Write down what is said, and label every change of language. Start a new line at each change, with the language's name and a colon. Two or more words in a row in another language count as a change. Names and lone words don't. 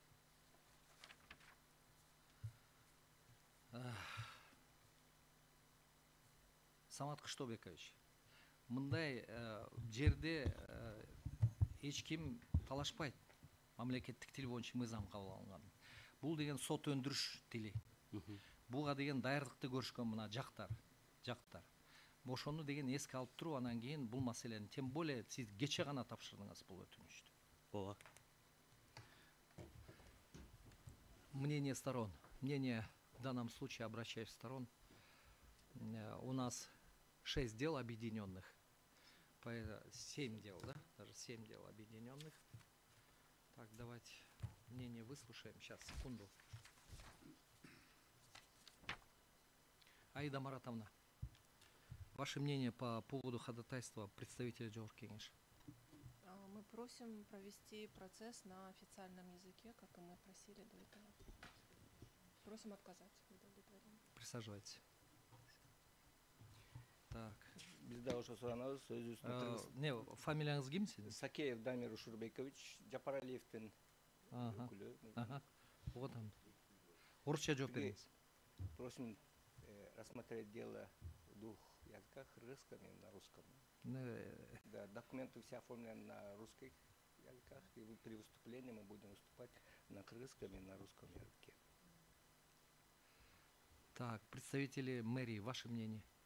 Kyrgyz: Самат Кыштобекович, мындай жерде эч ким талашпайт мамлекеттик тил боюнча мыйзам кабыл алынган. Бул деген сот өндүрүш тили. Буга деген даярдыкты көрүшкөн мына жактар. Ошону деген эске алып туруп, анан кийин бул маселени,
Russian: тем более
Kyrgyz: сиз кече гана тапшырдыңыз бул өтүнүчтү. Ооба.
Russian: Мнение сторон. Мнение в данном случае обращаюсь в сторон. У нас 6 дел объединенных. 7 дел, да? Даже 7 дел объединенных. Так, давайте мнение выслушаем. Сейчас, секунду. Аида Маратовна, ваше мнение по поводу ходатайства представителя Жогорку Кеңеш? Мы просим провести процесс на официальном языке, как и мы просили до этого. Просим отказать в удовлетворении. Присаживайтесь. Так.
Kyrgyz: Бизде ошо суранабыз сөзүбүздүн Не, фамилияңыз ким сиздин? Сакеев Дамир Ушурбекович, Жапаралиевдин өкүлү. Вот он. Орусча жооп бериңиз.
Russian: Просим рассмотреть дело в двух языках, кыргызском и на русском. Да, документы все оформлены на русских языках, и при выступлении мы будем выступать на кыргызском и на русском языке. Так, представители мэрии, ваше мнение?